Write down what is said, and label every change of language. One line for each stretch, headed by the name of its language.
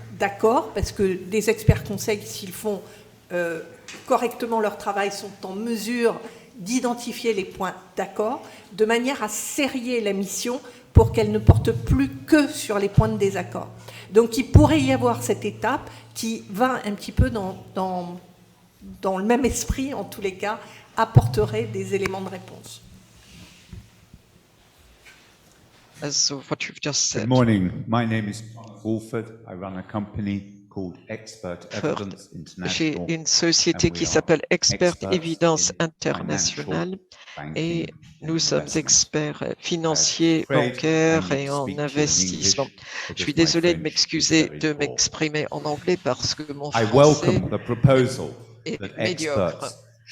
French: d'accord, parce que les experts conseils, s'ils font correctement leur travail, sont en mesure d'identifier les points d'accord, de manière à serrer la mission pour qu'elle ne porte plus que sur les points de désaccord. Donc il pourrait y avoir cette étape qui va un petit peu dans le même esprit, en tous les cas, apporterait des éléments de réponse.
English: So what you've just said. Good morning. My name is Thomas Wolford. I run a company called Expert Evidence International.
French: J'ai une société qui s'appelle Expert Evidence International et nous sommes experts financiers, bancaires et en investissement. Je suis désolé de m'excuser de m'exprimer en anglais parce que mon français est médiocre.